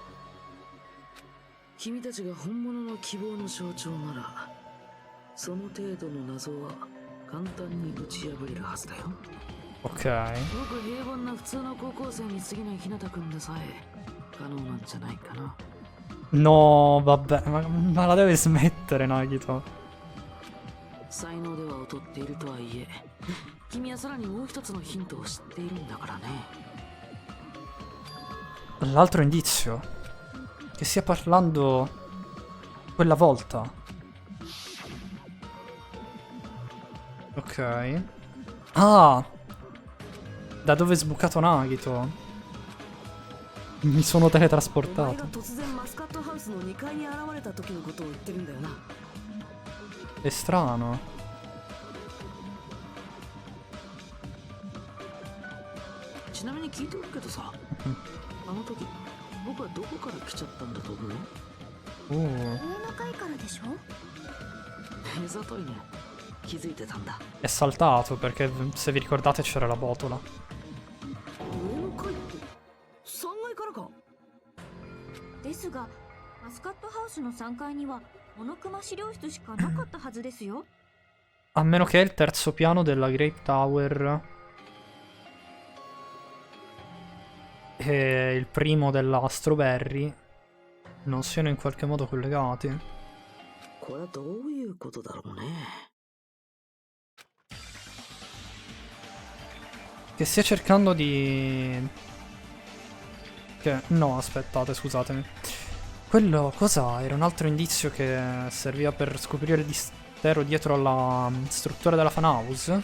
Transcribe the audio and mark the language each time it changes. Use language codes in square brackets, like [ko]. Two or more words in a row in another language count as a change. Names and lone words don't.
[ja] 君たちが本物の希望の象徴なら、その程度の謎は簡単に打ち破れるはずだよ。 [it] Ok. [ja] 僕平凡な普通の高校生に過ぎない日向君でさえ可能なんじゃないかな。 [it] No, vabbè, ma la deve smettere, Nagito. [ja] 才能では劣っているとはいえ、君はさらにもう一つのヒントを知っているんだからね。 [it] L'altro indizio. Che stia parlando quella volta. Ok. Ah! Da dove è sbucato Nagito? Mi sono teletrasportato. È strano. [ja] ちなみに聞いておくけどさ、あの時僕はどこから来ちゃったんだと思う？上の階からでしょ？目ざといね。気づいてたんだ。 [it] È saltato perché se vi ricordate c'era la botola. [ja] 上の階って3階からか。ですがマスカットハウスの3階にはモノクマ資料室しかなかったはずですよ。 [it] A meno che il terzo piano della Grape Tower e il primo della Strawberry non siano in qualche modo collegati. [ja] これはどういうことだろうね。 [it] Che stia cercando di... Che... No, aspettate, scusatemi. Quello cosa? Era un altro indizio che serviva per scoprire il mistero dietro alla struttura della fan house?